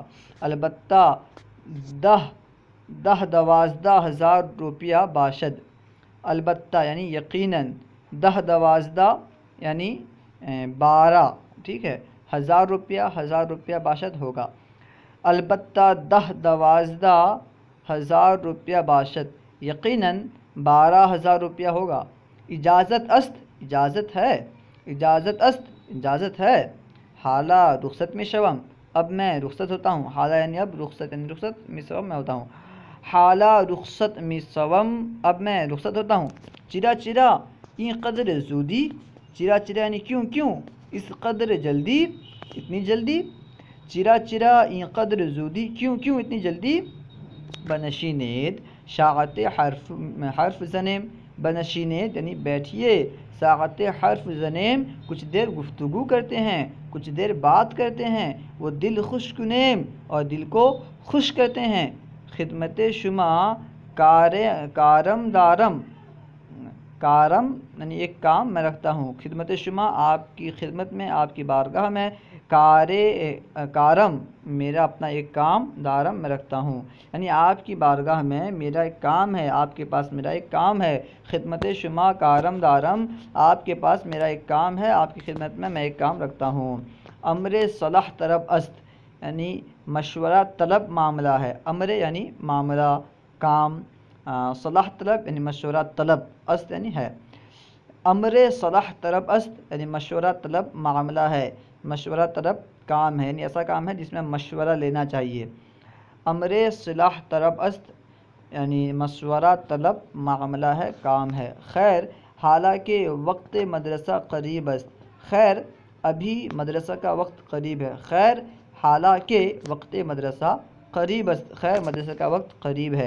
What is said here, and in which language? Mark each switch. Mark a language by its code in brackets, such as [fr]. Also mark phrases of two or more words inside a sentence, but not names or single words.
[fa] البتہ 10,000 روپیہ باشد، [ur] البتہ یعنی یقیناً، 10 یعنی 12، ٹھیک ہے، [fa] 1000 روپیہ باشد [ur] ہوگا۔ [fa] البتہ 10,000 روپیہ باشد، [ur] یقیناً 12,000 روپیہ ہوگا۔ [fa] اجازت است، [ur] اجازت ہے، [fa] اجازت است [ur] اجازت ہے۔ [fa] حالہ رخصت می شوم، [ur] اب میں رخصت ہوتا ہوں، حالہ یعنی اب، رخصت یعنی رخصت، [fa] می شوم [ur] میں ہوتا ہوں۔ [fa] حالہ رخصت می شوم، [ur] اب میں رخصت ہوتا ہوں۔ [fa] چرا چرا این قدر زودی، چرا چرا [ur] یعنی کیوں کیوں، اس قدر جلدی، اتنی جلدی۔ [fa] چرا چرا این قدر زودی، [ur] کیوں کیوں اتنی جلدی۔ [fa] بنشینید ساعت حرف زنیم، [ur] بنشینید یعنی بیٹھیے، [fa] ساعت حرف زنیم [ur] کچھ دیر گفتگو کرتے ہیں، کچھ دیر بات کرتے ہیں۔ وہ [fa] دل خوش کنیم، [ur] اور دل کو خوش کرتے ہیں۔ [fa] خدمت شما کارم دارم، [ur] کارم یعنی ایک کام میں رکھتا ہوں، [fa] خدمت شما [ur] آپ کی خدمت میں، آپ کی بارگاہ میں، کارم میرا اپنا ایک کام، دارم میں رکھتا ہوں، یعنی آپ کی بارگاہ میں میرا ایک کام ہے، آپ کے پاس میرا ایک کام ہے۔ [fa] خدمت شما کارم دارم، [ur] آپ کے پاس میرا ایک کام ہے، آپ کی خدمت میں ایک کام رکھتا ہوں۔ [fa] امر صلاح طلب است، [ur] یعنی مشورہ طلب معاملہ ہے، امر یعنی معاملہ، کام، صلاح طلب یعنی مشورہ طلب، است یعنی ہے۔ [fa] امر صلاح طلب است [ur] یعنی مشورہ طلب معاملہ ہے، مشورہ طلب کام ہے، یعنی ایسا کام ہے جس میں مشورہ لینا چاہیے۔ [fa] امر صلاح طلب است [ur] یعنی مشورہ طلب معاملہ ہے، کام ہے۔ [fa] خیر حالانکہ وقت مدرسہ قریب است، [ur] خیر ابھی مدرسہ کا وقت قریب ہے، [fa] خیر حالانکہ وقت مدرسہ قریب است، [ur] خیر مدرسہ کا وقت قریب ہے۔